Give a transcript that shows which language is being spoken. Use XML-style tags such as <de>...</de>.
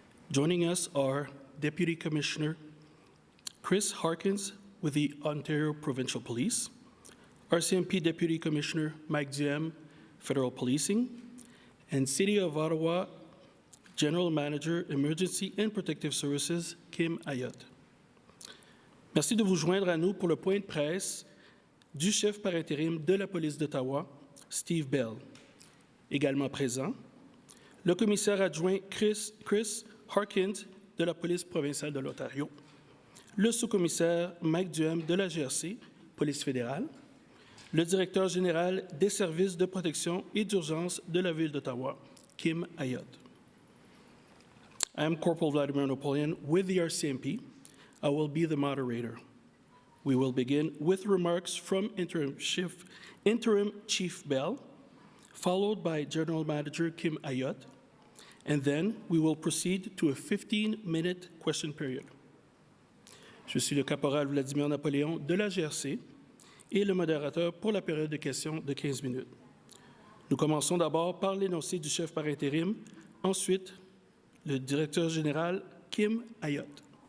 <en>Joining us are Deputy Commissioner Chris Harkins with the Ontario Provincial Police, RCMP Deputy Commissioner Mike Duhem, Federal Policing, and City of Ottawa General Manager, Emergency and Protective Services, Kim Ayotte.</en> <fr>Merci de vous joindre à nous pour le point de presse du chef par intérim de la police d'Ottawa, Steve Bell. Également présent, le commissaire adjoint Chris Harkins de la police provinciale de l'Ontario, le sous-commissaire Mike Duhem de la GRC, police fédérale, le directeur général des services de protection et d'urgence de la ville d'Ottawa, Kim Ayotte.</fr> <en>I am Corporal Vladimir Napoleon with the RCMP. I will be the moderator. We will begin with remarks from Interim Chief Bell, followed by General Manager Kim Ayotte, and then we will proceed to a 15-minute question period.</en> <fr>Je suis le caporal Vladimir Napoléon de la GRC et le modérateur pour la période de questions de 15 minutes. Nous commençons d'abord par l'énoncé du chef par intérim, ensuite le directeur général Kim Ayotte.</fr>